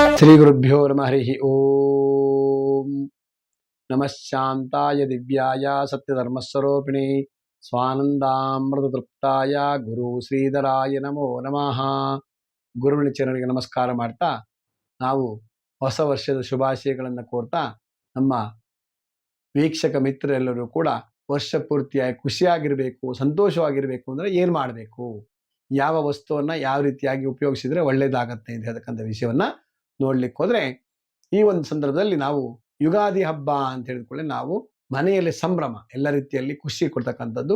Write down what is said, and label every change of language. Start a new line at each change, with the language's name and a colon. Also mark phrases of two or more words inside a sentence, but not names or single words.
Sanskrit: श्रीगुरुभ्यो नमः हरिः ओम नमः शांताय दिव्याय सत्यधर्मस्वरूपिणे स्वानंदामृततृप्ताय गुरु ಶ್ರೀಧರಾಯ ನಮೋ ನಮಃ.
Kannada: ಗುರುವಿನ ಚರಣರಿಗೆ ನಮಸ್ಕಾರ ಮಾಡ್ತಾ ನಾವು ಹೊಸ ವರ್ಷದ ಶುಭಾಶಯಗಳನ್ನು ಕೋರ್ತಾ ನಮ್ಮ ವೀಕ್ಷಕ ಮಿತ್ರರೆಲ್ಲರೂ ಕೂಡ ವರ್ಷ ಪೂರ್ತಿಯಾಗಿ ಖುಷಿಯಾಗಿರಬೇಕು, ಸಂತೋಷವಾಗಿರಬೇಕು ಅಂದರೆ ಏನು ಮಾಡಬೇಕು, ಯಾವ ವಸ್ತುವನ್ನು ಯಾವ ರೀತಿಯಾಗಿ ಉಪಯೋಗಿಸಿದರೆ ಒಳ್ಳೆಯದಾಗತ್ತೆ ಅಂತ ಹೇಳ್ತಕ್ಕಂಥ ವಿಷಯವನ್ನು ನೋಡ್ಲಿಕ್ಕೆ ಹೋದರೆ, ಈ ಒಂದು ಸಂದರ್ಭದಲ್ಲಿ ನಾವು ಯುಗಾದಿ ಹಬ್ಬ ಅಂತ ಹೇಳಿದ್ಕೊಳ್ಳಿ ನಾವು ಮನೆಯಲ್ಲಿ ಸಂಭ್ರಮ, ಎಲ್ಲ ರೀತಿಯಲ್ಲಿ ಖುಷಿ ಕೊಡ್ತಕ್ಕಂಥದ್ದು.